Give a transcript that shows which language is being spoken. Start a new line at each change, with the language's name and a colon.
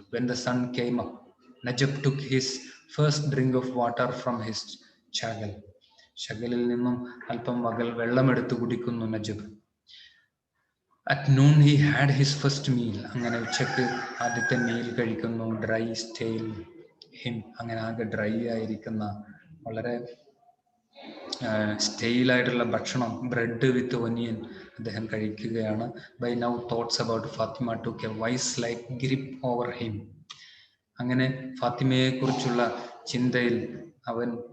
English: When the sun came up, Najab took his first drink of water from his chagal.
Malayalam: ഷഗലിൽ നിന്നും അല്പം വെള്ളമെടുത്ത് കുടിക്കുന്നു നജബ്.
English: At noon he had his first meal.
Malayalam: അങ്ങനെ ഉച്ചക്ക് ആദ്യത്തെ meal കഴിക്കുന്നു.
English: Dry style him.
Malayalam: അങ്ങനെ ആകെ ഡ്രൈ ആയിരിക്കുന്ന വളരെ സ്റ്റൈലായിട്ടുള്ള ഭക്ഷണം, ബ്രെഡ് വിത്ത് ഒനിയൻ അദ്ദേഹം കഴിക്കുകയാണ്.
English: By now thoughts about Fatima took a vice like grip over him.
Malayalam: അങ്ങനെ ഫാത്തിമയെ കുറിച്ചുള്ള ചിന്തയിൽ അവൻ